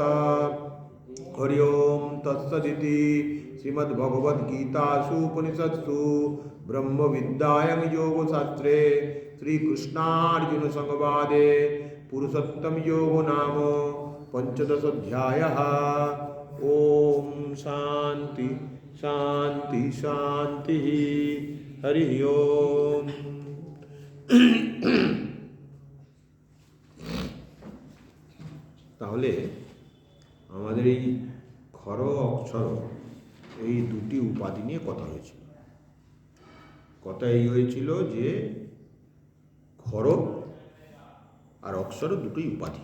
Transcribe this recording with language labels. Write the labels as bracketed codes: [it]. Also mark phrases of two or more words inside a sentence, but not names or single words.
[sa] हरि ओम तत्सदिति श्रीमद्भगवद्गीतासु उपनिषत्सु ब्रह्मविद्यायां योगशास्त्रे श्रीकृष्णार्जुन संवादे पुरुषोत्तम योगो नाम पंचदशोऽध्यायः। ओम शांति शांति शांति। हरि ओम। [bn] তাহলে আমাদের এই ক্ষর অক্ষর এই দুটি উপাধি নিয়ে কথা হয়েছিল। কথা এই হয়েছিল যে ক্ষর আর অক্ষর দুটোই উপাধি।